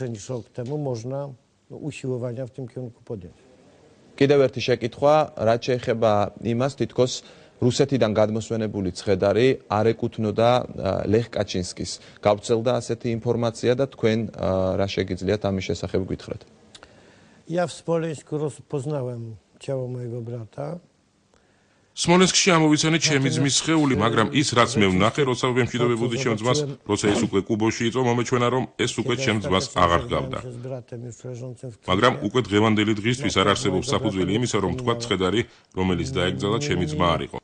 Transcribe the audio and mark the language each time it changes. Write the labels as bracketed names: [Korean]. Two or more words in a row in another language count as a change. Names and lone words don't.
[Georgian] კიდევ ერთი შეკითხვა, რაც შეეხება იმას, თითქოს რუსეთიდან გადმოსვენებული ცხედარი არ ეკუთვნოდა ლეხ კაჩინსკის. გავრცელდა ასეთი ინფორმაცია და თქვენ რა შეგიძლიათ ამის შესახებ გითხრათ? [Polish] Ja w Smoleńsku poznałem ciało mojego brata. [Georgian] სმოლენსკში ამოვიცანე ჩემი ძმის სხეული, მაგრამ ის რაც მე ვნახე, როცა ვემშვიდობებოდი ჩემ ძმას, როცა ეს უკვე კუბოში იწვა, მომეჩვენა, რომ ეს უკვე ჩემ ძმას აღარ ჰგავდა. მაგრამ უკვე დღევანდელი დღისთვის არ არსებობს საფუძველი იმისა, რომ თქვა ცხედარი, რომელიც დაეგრძალა ჩემი ძმა არ იყო.